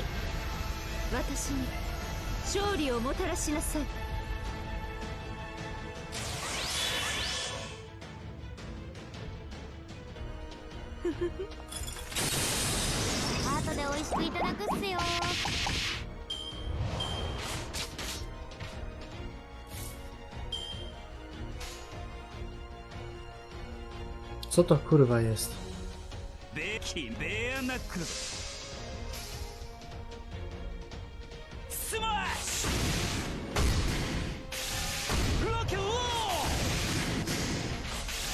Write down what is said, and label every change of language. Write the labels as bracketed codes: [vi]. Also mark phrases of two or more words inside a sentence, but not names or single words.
[ja] 私に勝利をもたらしなさい。後で美味しくいただくっすよ。 [pl] Co to kurwa jest? [ja] ベアナックルスマッシュロケオー